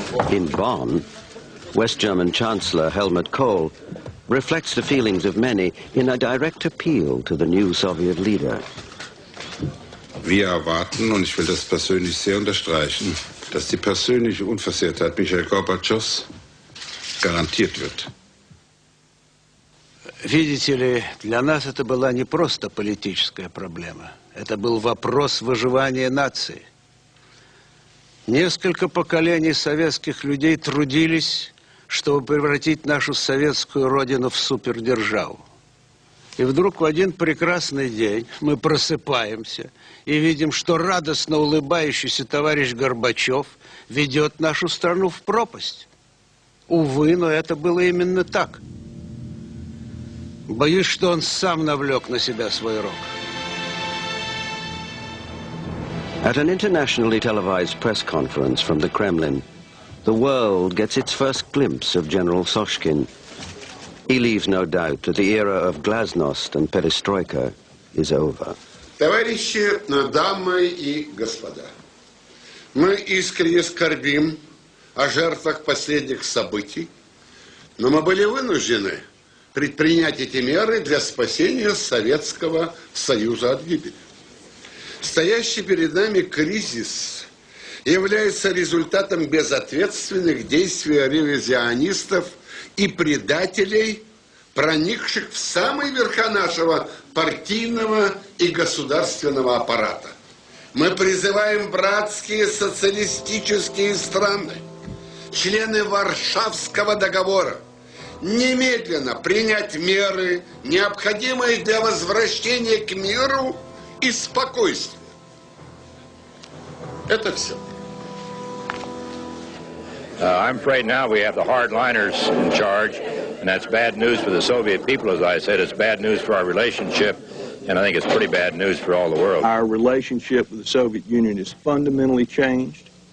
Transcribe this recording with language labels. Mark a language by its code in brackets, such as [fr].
[en] In Bonn, West German Chancellor Helmut Kohl reflects the feelings of many in a direct appeal to the new Soviet leader. [de] Wir erwarten, und ich will das persönlich sehr unterstreichen, dass die persönliche Unversehrtheit Michail Gorbatschows garantiert wird. [ru] Видите ли, для нас это была не просто политическая проблема. Это был вопрос выживания нации. Несколько поколений советских людей трудились, чтобы превратить нашу советскую родину в супердержаву. И вдруг в один прекрасный день мы просыпаемся и видим, что радостно улыбающийся товарищ Горбачев ведет нашу страну в пропасть. Увы, но это было именно так. Боюсь, что он сам навлек на себя свой рог. [en] At an internationally televised press conference from the Kremlin, the world gets its first glimpse of General Soshkin. He leaves no doubt that the era of glasnost and perestroika is over. [ru] Товарищи, дамы и господа, мы искренне скорбим о жертвах последних событий, но мы были вынуждены предпринять эти меры для спасения Советского Союза от гибели. Стоящий перед нами кризис является результатом безответственных действий ревизионистов и предателей, проникших в самые верха нашего партийного и государственного аппарата. Мы призываем братские социалистические страны, члены Варшавского договора, немедленно принять меры, необходимые для возвращения к миру и спокойствию. Это все. [en] I'm afraid now we have the hardliners in charge, and that's bad news for the Soviet people. As I said, it's bad news for our relationship, and I think it's pretty bad news for all the world. Our relationship with the Soviet Union is fundamentally changed.